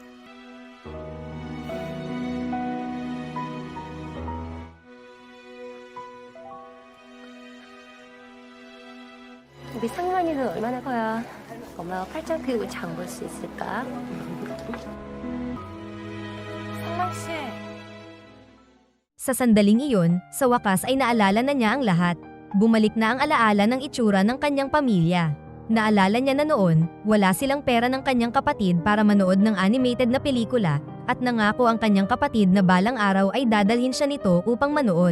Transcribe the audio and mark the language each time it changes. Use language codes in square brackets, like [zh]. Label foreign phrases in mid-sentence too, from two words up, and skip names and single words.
[ko] 우리 상만이는 얼마나 커야 엄마가 팔짱 끼고 장 볼 수 있을까? 상만 씨. [tl] Sa sandaling iyon, sa wakas ay naalala na niya ang lahat. Bumalik na ang alaala ng itsura ng kanyang pamilya. Naalala niya na noon, wala silang pera ng kanyang kapatid para manood ng animated na pelikula, at nangako ang kanyang kapatid na balang araw ay dadalhin siya nito upang manood.